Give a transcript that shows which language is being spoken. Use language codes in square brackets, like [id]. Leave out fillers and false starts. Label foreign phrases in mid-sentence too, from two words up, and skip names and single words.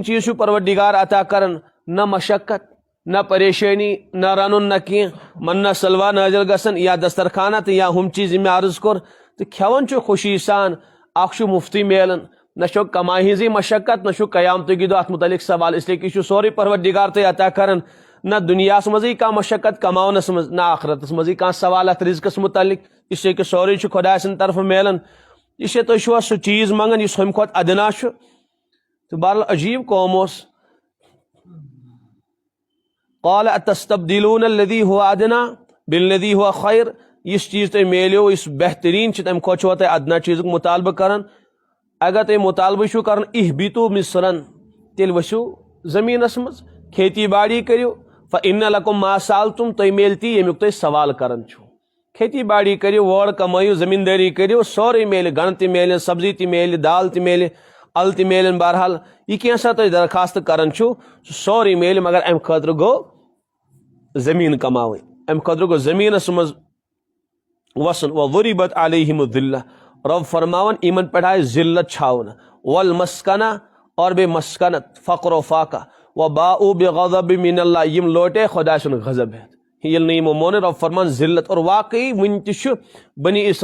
[ks] چیٖز چھُ پروردگار عطا کران نہ مشقت نہ پریشٲنی نہ رنُن نہ کینٛہہ منا سلوا نٲزِل گژھان یا دسترخانہ تہٕ یا ہُم چیٖز یِم مےٚ عرض کوٚر تہٕ کھٮ۪وان چھُ خوشی سان اکھ چھُ مُفتٕے میلان نہ چھو کماے ہٕنٛزٕے مشقت نہ چھُ قیامتٕکۍ دۄہ اتھ متعلق سوال [ur] اس لیے کہ [ks] یہِ چھُ سورُے پروردگار تۄہہِ عطا کران نہ دُنیاہس منٛزٕے کانٛہہ مشقت کماونس منٛز نہ آخرتس منٛزٕے کانٛہہ سوال اتھ رزقس متعلق [ur] اس لیے کہ [ks] سورُے چھُ خۄداے سٕنٛدِ طرفہٕ میلان یہِ چھِ تُہۍ چھُوا سُہ چیٖز منگان یُس ہُمہِ کھۄتہٕ ادنا چھُ تہٕ بہرحال عجیٖب قوم اوس [ar] قال اتستبدلون الذی هو ادنا بالذی هو خیر [ks] یُس چیٖز تۄہہِ میلیو یُس بہتریٖن چھُ تمہِ کھۄتہٕ چھُوا تُہۍ ادنا چیٖزُک مطالبہٕ کران اگر تُہۍ مطالبہٕ چھُو کران [ar] اہبتو مصرن [ks] تیٚلہِ ؤسِو زٔمیٖنس منٛز کھیتی باڑی کٔرِو [ar] فإن لکم ما سألتم [ks] تۄہہِ میلہِ تی ییٚمیُک تُہۍ سوال کران چھُو کھیتی باڑی کریو وٲر کمٲیو زمیندٲری کریو سورُے میلہِ گنڈٕ تہِ میلہِ سبزی تہِ میلہِ دال تہِ میلہِ ال تہِ میلن بہرحال یہ کینٛژھا تُہۍ درخواست کران چھُو سُہ سورُے میلہِ مگر امہِ خٲطرٕ گوٚو زمیٖن کماوٕنۍ امہِ خٲطرٕ گوٚو زمیٖنس منٛز وسُن [ar] وضربت علیہم الذلہ [ks] رب فرماون یمن پٮ۪ٹھ آیہِ ذلت چھاونہٕ والمسکنہ اور بیٚیہِ مسکنت فقر و فاقہ [ar] وباؤ بغضب من اللہ [ks] یم لوٹے خدا سُنٛد غضب ہٮ۪تھ ییٚلہِ نہٕ یِمو مون رب فرمان ذلت اور واقعی وُنہِ تہِ چھُ بنی